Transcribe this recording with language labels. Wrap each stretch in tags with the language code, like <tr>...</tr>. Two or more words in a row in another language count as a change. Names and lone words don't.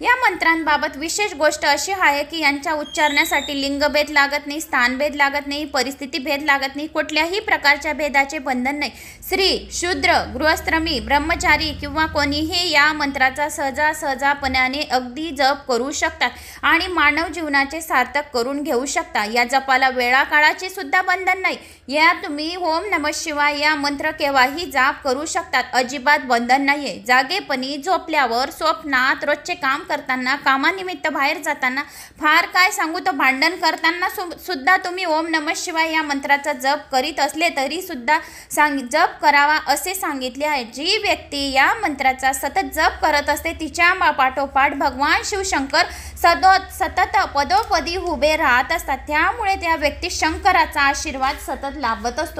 <mr>या मंत्रांबाबत विशेष गोष्ट अशी आहे की यांच्या उच्चारण्यासाठी लिंगभेद लागत नाही, स्थानभेद लागत नाही, परिस्थिती भेद लागत नाही, कुठल्याही प्रकारच्या भेदाचे बंधन नाही. स्त्री, शूद्र, गृहस्थ्रमी, ब्रह्मचारी किंवा कोणीही या मंत्राचा सहजापणाने अगदी जप करू शकतात आणि मानव जीवनाचे सार्थक करून घेऊ शकता. या जपाला वेळा काळाचे सुद्धा बंधन नाही. या तुम्ही</mr> <sa>ओम नमः शिवाय</sa> <mr>या मंत्र केव्हाही जाप करू शकतात. अजिबात बंधन नाहीये. जागेपणी, झोपल्यावर, स्वप्नात, रोजचे काम करताना, कामानिमित्त बाहेर जाताना, फार काय सांगू तर भांडण करताना सुद्धा तुम्ही</mr> <sa>ओम नमः शिवाय</sa> <mr>या मंत्राचा जप करीत असले तरी सुद्धा जप करावा असे सांगितले आहे. जी व्यक्ती या मंत्राचा सतत जप करत असते तिच्या पाठोपाठ भगवान शिवशंकर सतत पदोपदी उभे राहत असतात. त्यामुळे त्या व्यक्ती शंकराचा आशीर्वाद सतत लाभत असतो.</mr>